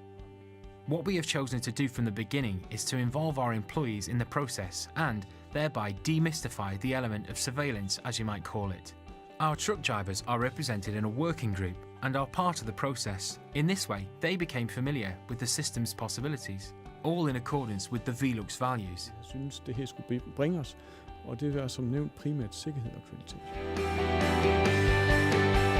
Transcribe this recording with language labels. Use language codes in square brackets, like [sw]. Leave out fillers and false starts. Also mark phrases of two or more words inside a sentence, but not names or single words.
[en] What we have chosen to do from the beginning is to involve our employees in the process and thereby demystify the element of surveillance, as you might call it. Our truck drivers are represented in a working group and are part of the process. In this way, they became familiar with the system's possibilities, all in accordance with the Velux values. [da] Jeg synes, det her skulle bringe os, og det er som nævnt primært sikkerhed og kvalitet.